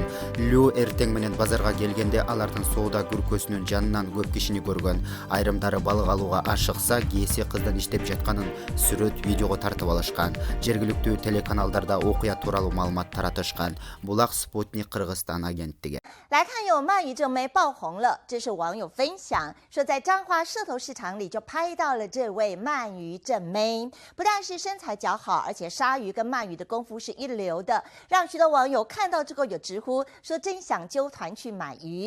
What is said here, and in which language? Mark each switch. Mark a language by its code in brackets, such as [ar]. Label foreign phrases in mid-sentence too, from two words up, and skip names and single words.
[ky] Лю эртең менен базарга келгенде алардын соода күркөсүнүн жанынан көп кишини көргөн. Айрымдары балык алууга ашыкса, кээси кыздын иштеп жатканын сүрөт, видеого тартып алышкан. Жергиликтүү телеканалдарда окуя тууралуу маалымат таратышкан. Булак Спутник Кыргызстан агенттиги. [zh] 来看，有鳗鱼正妹爆红了。这是网友分享说，在彰化社头市场里就拍到了这位鳗鱼正妹，不但是身材姣好，而且杀鱼跟鳗鱼的功夫是一流的，让许多网友看到之后有直呼说真想揪团去买鱼。